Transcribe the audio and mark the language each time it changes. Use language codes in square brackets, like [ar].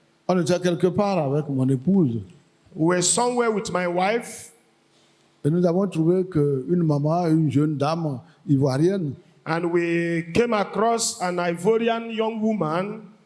[fr] On était quelque part avec mon épouse [en] We were somewhere with my wife, [fr] et nous avons trouvé qu'une maman, une jeune dame ivoirienne, [en] and we came across an Ivorian young woman,